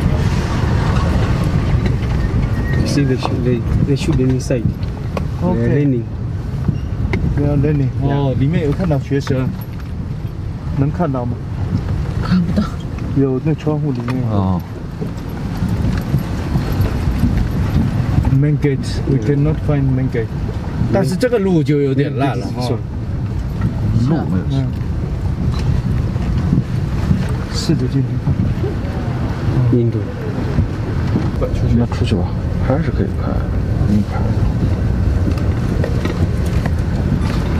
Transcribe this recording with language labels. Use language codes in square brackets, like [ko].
[en] You see the children inside. They're learning. They are learning. [zh] 哦，里面有看到学生，能看到吗？看不到。有那窗户里面。哦。 [en] Main gate, we cannot find main gate. [zh] 但是这个路就有点烂了哈。路没有。试着进去看。印度。那出去吧，还是可以拍，拍。